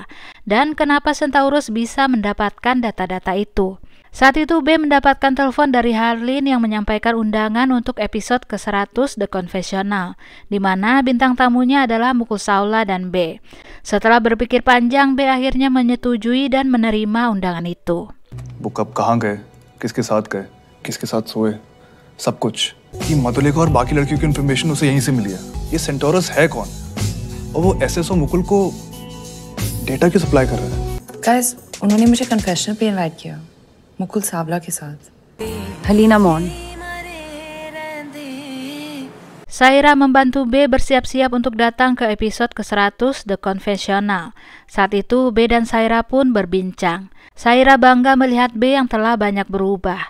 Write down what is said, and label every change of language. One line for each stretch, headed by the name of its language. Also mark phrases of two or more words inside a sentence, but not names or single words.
Indonesian: Dan kenapa Centaurus bisa mendapatkan data-data itu? Saat itu B mendapatkan telepon dari Harleen yang menyampaikan undangan untuk episode ke-100 The Confessional, di mana bintang tamunya adalah Mukul Saula dan B. Setelah berpikir panjang, B akhirnya menyetujui dan menerima undangan itu.
Hindi: वो कब कहाँ गए, किसके साथ सोए, सब कुछ। ये मधुलिका और बाकी लड़कियों की इन्फॉर्मेशन उसे यहीं से मिली है। ये सेंटोरस है कौन? और वो एसएस और मुकुल को डेटा क्यों सप्लाई कर रहा है? गाइस, उन्होंने मुझे कन्फेशनल पे इनवाइट किया, मुकुल सावला के साथ।
Indonesian: Helena Mon. Saira membantu B bersiap-siap untuk datang ke episode ke-100 The Confessional. Saat itu B dan Saira pun berbincang. Saira bangga melihat B yang telah banyak berubah.